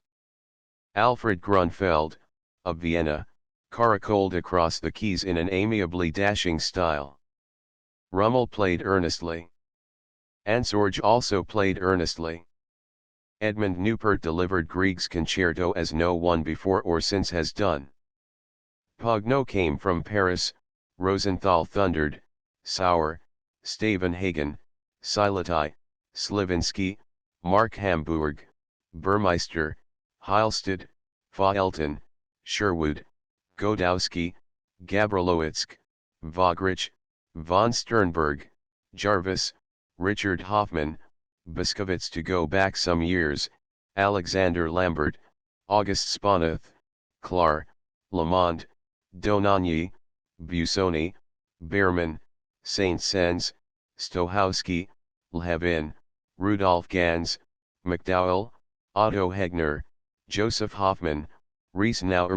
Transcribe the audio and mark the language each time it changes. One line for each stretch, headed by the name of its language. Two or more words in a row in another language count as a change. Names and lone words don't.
English: Alfred Grunfeld, of Vienna, caracoled across the keys in an amiably dashing style. Rummel played earnestly. Ansorge also played earnestly. Edmund Neupert delivered Grieg's concerto as no one before or since has done. Pogno came from Paris, Rosenthal thundered, Sauer, Stavenhagen, Silaty, Slivinsky, Mark Hamburg, Burmeister, Heilstad, Faelton, Sherwood, Godowski, Gabrielowitsk, Vogrich, von Sternberg, Jarvis, Richard Hoffman, Biskovitz, to go back some years, Alexander Lambert, August Sponath, Clar, Lamond, Donaghy, Busoni, Behrman, Saint-Saëns, Stokowski, Levin, Rudolf Ganz, McDowell, Otto Hegner, Joseph Hoffman, Riesenauer.